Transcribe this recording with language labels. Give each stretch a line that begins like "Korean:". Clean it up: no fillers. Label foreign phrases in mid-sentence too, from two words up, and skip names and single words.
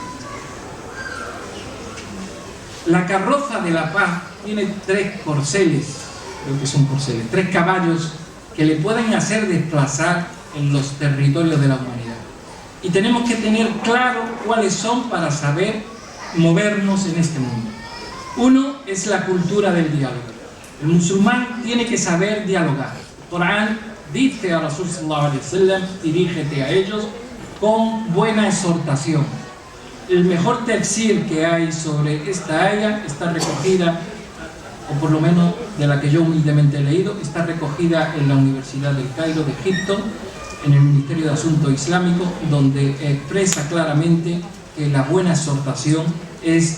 Spanish: La carroza de la paz tiene 3 corceles, creo que son corceles, 3 caballos que le pueden hacer desplazar en los territorios de la humanidad. Y tenemos que tener claro cuáles son para saber movernos en este mundo. Uno es la cultura del diálogo. El musulmán tiene que saber dialogar. El Corán dice a
Arabic: رسول صلى الله عليه وسلم,
Spanish: dirígete a ellos con buena exhortación. El mejor tafsir que hay sobre esta aya está recogida, o por lo menos de la que yo humildemente he leído, está recogida en la Universidad del Cairo de Egipto, en el Ministerio de Asuntos Islámicos, donde expresa claramente que la buena exhortación es